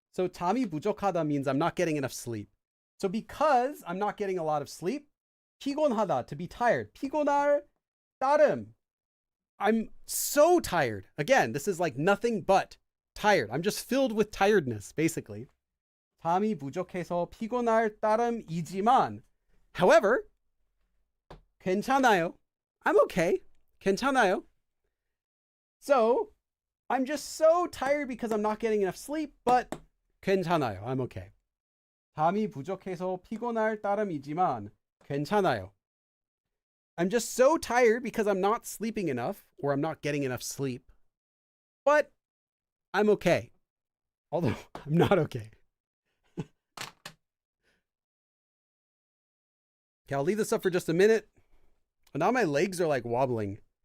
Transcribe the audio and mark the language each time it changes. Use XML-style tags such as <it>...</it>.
<en>So</en> <ko>잠이 부족하다</ko> <en>means I'm not getting enough sleep. So because I'm not getting a lot of sleep,</en> <ko>피곤하다,</ko> <en>to be tired.</en> <ko>피곤할 따름.</ko> <en>I'm so tired. Again, this is like nothing but tired. I'm just filled with tiredness, basically.</en> <ko>잠이 부족해서 피곤할 따름이지만.</ko> <en>However,</en> <ko>괜찮아요.</ko> <en>I'm okay.</en> <ko>괜찮아요.</ko> <en>So, I'm just so tired because I'm not getting enough sleep, but</en> <ko>괜찮아요.</ko> <en>I'm okay.</en> <ko>잠이 부족해서 피곤할 따름이지만 괜찮아요.</ko> <en>I'm just so tired because I'm not sleeping enough or I'm not getting enough sleep. But I'm okay. Although I'm not okay. Okay, I'll leave this up for just a minute. Now my legs are like wobbling.</en>